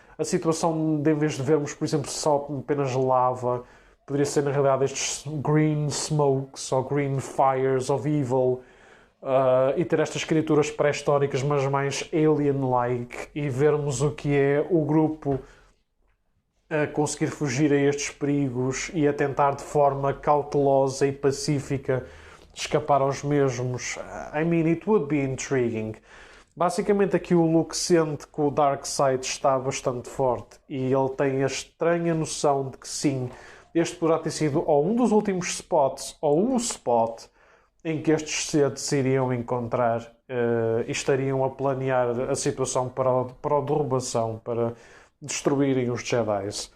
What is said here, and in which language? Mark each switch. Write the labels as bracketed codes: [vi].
[pt] A situação de, em vez de vermos, por exemplo, só apenas lava, poderia ser, na realidade, estes [en] green smokes [pt] ou [en] green fires of evil, [pt] e ter estas criaturas pré-históricas, mas mais alien-like, e vermos o que é o grupo a conseguir fugir a estes perigos e a tentar, de forma cautelosa e pacífica, escapar aos mesmos. [en] I mean, it would be intriguing. [pt] Basicamente aqui o Luke sente que o Darkseid está bastante forte e ele tem a estranha noção de que sim, este poderá ter sido ou um dos últimos spots ou o spot em que estes Sith se iriam encontrar e estariam a planear a situação para a derrubação, para destruírem os Jedi.